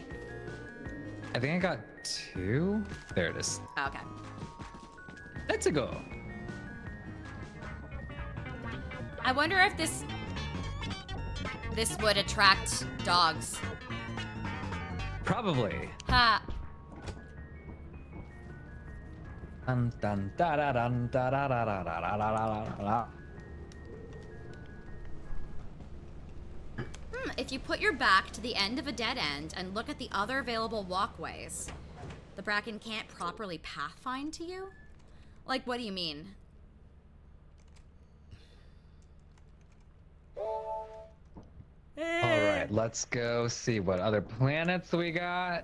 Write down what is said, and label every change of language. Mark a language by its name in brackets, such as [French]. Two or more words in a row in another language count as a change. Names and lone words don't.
[English] I think I got 2. There it is. Okay. Let's go. I wonder if this would attract dogs. Probably. Ha. Dun, dun, da, da, dun, da, da, da, da, da, da, da, da, da. If you put your back to the end of a dead end and look at the other available walkways, the Bracken can't properly pathfind to you? Like, what do you mean? All right, let's go see what other planets we got.